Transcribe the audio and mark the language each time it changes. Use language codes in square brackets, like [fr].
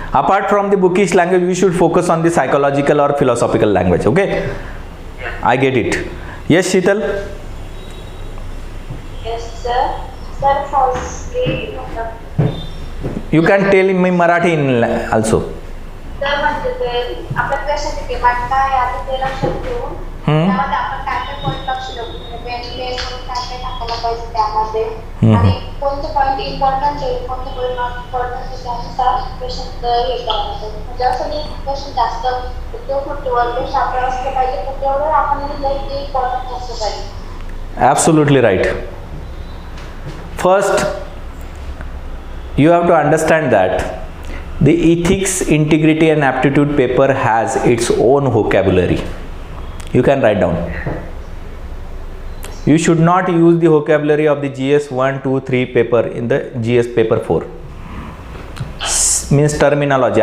[en] Apart from the bookish language, we should focus on the psychological or philosophical language. Okay. Yes. I get it. Yes, Sheetal? Yes, sir. Sir, firstly, You can tell me Marathi in also. [mr] तर म्हणजे ते आपल्या प्रश्नाची demand काय आहे ते लक्षात घेऊन त्यामध्ये आपण काय काय पॉईंट लक्ष देऊ म्हणजे मेन मेन काय काय टाकायला पाहिजे त्यामध्ये आणि कोणते पॉईंट इम्पॉर्टंट आहे कोणते पॉईंट नॉट इम्पॉर्टंट आहे त्यानुसार क्वेश्चन हे करायचं. म्हणजे असं नाही क्वेश्चन जास्त तो 51 पेक्षा आपल्याला असलं पाहिजे तर तेवढं आपण लिहिलंय ते इम्पॉर्टंट असलं पाहिजे. [en] Absolutely right. First, you have to understand that the ethics, integrity and aptitude paper has its own vocabulary. You can write down. You should not use the vocabulary of the GS 1, 2, 3 paper in the GS paper 4. Means terminology.